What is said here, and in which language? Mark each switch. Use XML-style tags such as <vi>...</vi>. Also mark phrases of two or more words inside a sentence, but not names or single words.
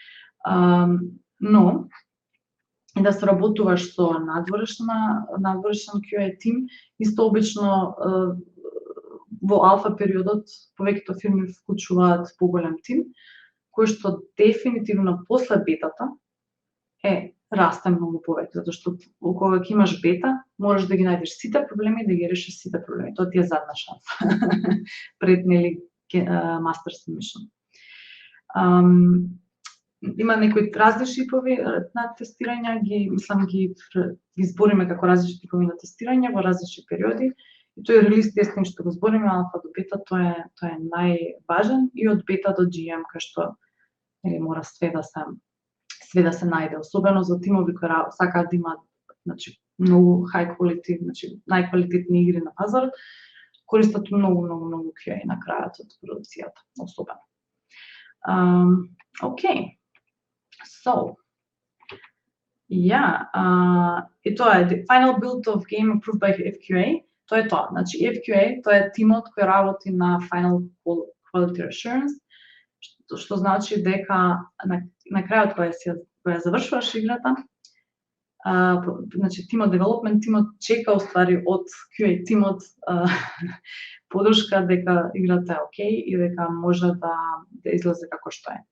<mk>Но и да се работуваш со надворешен QA тим, исто обично во алфа периодот повеќето фирми вклучуваат поголем тим, кој што дефинитивно после бетата расте многу повеќе, затоа што кога ќе имаш бета, можеш да ги најдеш сите проблеми и да ги решиш сите проблеми. Тоа ти е задна шанса пред</mk> <en>master submission.</en> <mk>Има некои различни типови на тестирања, ги збориме како различни типови на тестирање во различни периоди. И тој релиз тестинг што го збориме алфа до бета, тоа е најважен, и од бета до GM кај што мора све да се најде, особено за тимови кои сакаат да имаат, значи, многу</mk> <en>high quality,</en> <mk>значи најквалитетни игри на пазарот, користат многу QA на крајот од продукцијата, особено.</mk> <en>Okay. So,</en> <mk>и тоа е</mk> <en>final build of game approved by FQA.</en> <mk>Тоа е тоа. Значи FQA, тоа е тимот кој работи на</mk> <en>final quality assurance,</en> <mk>што значи дека на крајот кога завршуваш играта, значи тимот development тимот чека уствари од QA тимот подршка дека играта е окей и дека може да излезе како што е.</mk>